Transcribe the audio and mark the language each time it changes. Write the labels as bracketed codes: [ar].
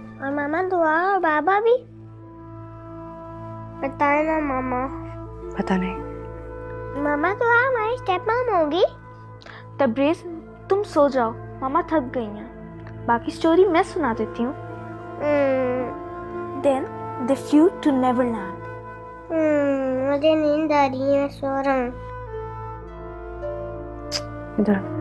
[hi] और मामा दुआ और बाबा भी। बताए ना मामा। पता नहीं। मामा तो हमारी स्टेप मॉम होगी। तब्रेज़ तुम सो जाओ, मामा थक गई हैं। बाकी स्टोरी मैं सुना देती हूँ। [en] Then they flew to Neverland. [hi] मुझे नींद आ रही है, सो रहा हूँ। इधर